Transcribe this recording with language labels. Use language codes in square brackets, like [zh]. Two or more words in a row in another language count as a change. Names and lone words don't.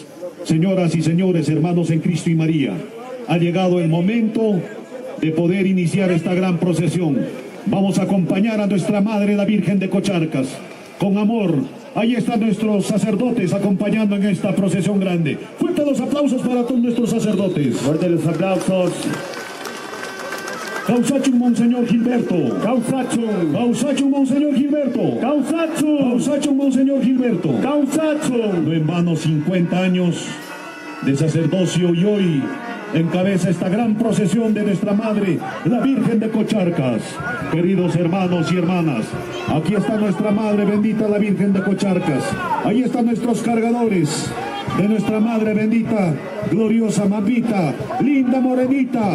[es] Señoras y señores, hermanos en Cristo y María, ha llegado el momento de poder iniciar esta gran procesión. Vamos a acompañar a nuestra Madre, la Virgen de Cocharcas, con amor. Ahí están nuestros sacerdotes acompañando en esta procesión grande. Fuertes los aplausos para todos nuestros sacerdotes. Fuertes los aplausos. Causachum, Monseñor Gilberto. Causachum. Causachum, Monseñor Gilberto. Causachum. Causachum, Monseñor Gilberto. Causachum. No en vano 50 años de sacerdocio y hoy encabeza esta gran procesión de nuestra Madre, la Virgen de Cocharcas. Queridos hermanos y hermanas, aquí está nuestra Madre bendita, la Virgen de Cocharcas. Ahí están nuestros cargadores de nuestra Madre bendita, gloriosa mamita, linda morenita.